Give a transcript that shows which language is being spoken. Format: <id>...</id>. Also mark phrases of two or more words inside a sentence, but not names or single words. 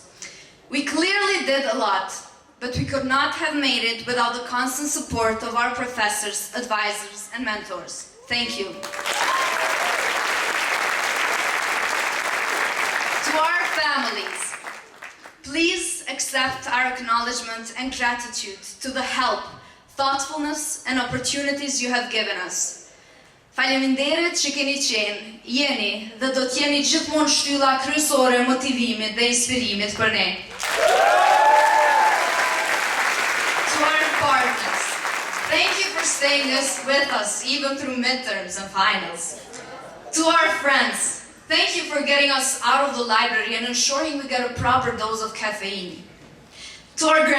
<en>We clearly did a lot, but we could not have made it without the constant support of our professors, advisors, and mentors. Thank you. To our families, please accept our acknowledgement and gratitude to the help, thoughtfulness, and opportunities you have given us.</en> <sq>Faleminderit që keni qenë, jeni dhe do t'jeni gjithmonë shtylla kryesore e motivimit dhe inspirimit për ne.</sq> <en>To our partners, thank you for staying with us even through midterms and finals. To our friends, thank you for getting us out of the library and ensuring we get a proper dose of caffeine.</en>